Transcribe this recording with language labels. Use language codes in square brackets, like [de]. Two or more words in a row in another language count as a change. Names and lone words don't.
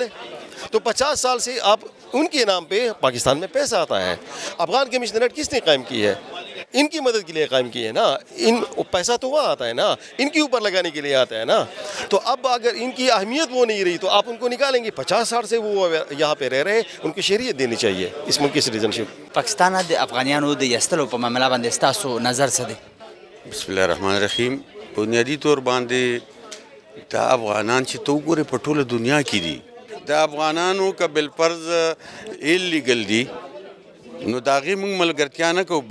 [ur] تو 50 سال سے آپ ان کے نام پہ پاکستان میں پیسہ آتا ہے. افغان کمیشنریٹ کس نے قائم کی ہے؟ ان کی مدد کے لیے قائم کی ہے نا. پیسہ تو وہاں آتا ہے نا, ان کے اوپر لگانے کے لیے آتا ہے نا. تو اب اگر ان کی اہمیت وہ نہیں رہی تو آپ ان کو نکالیں گے. 50 سال سے وہ یہاں پہ رہ رہے ہیں, ان کی شہریت دینی چاہیے اس ملک کی سٹیزن شپ. [ps] پاکستان د افغانیانو د یستلو په معاملې باندې ستاسو نظر څه دی؟ [ar] بسم الله الرحمن الرحیم. [ps] بنیادی طور باندې دا افغانان چې تو ګوره په ټوله دنیا کې دي, د افغانانو که بالفرض ایلیګل دي نو د هغې موږ ملګرتیا نه کوو.